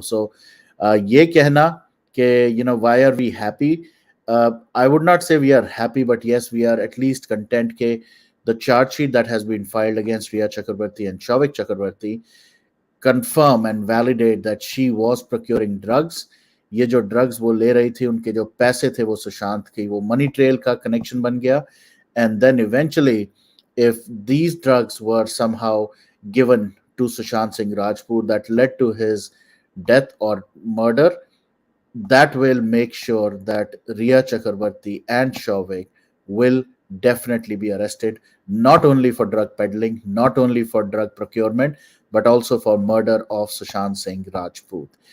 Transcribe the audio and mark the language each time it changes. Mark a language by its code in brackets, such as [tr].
[en] So, [hi] ye kehna ke, [en] why are we happy? I would not say we are happy, but yes, we are at least content ke the charge sheet that has been filed against Rhea Chakraborty and Shavik Chakraborty confirm and validate that she was procuring drugs. [hi] ये जो drugs वो ले रही थी, उनके जो पैसे थे वो सुशांत की, वो मनी ट्रेल का कनेक्शन बन गया. [en] And then eventually if these drugs were somehow given to Sushant Singh Rajput that led to his death or murder, that will make sure that Rhea Chakraborty and Shavik will definitely be arrested, not only for drug peddling, not only for drug procurement, but also for murder of Sushant Singh Rajput.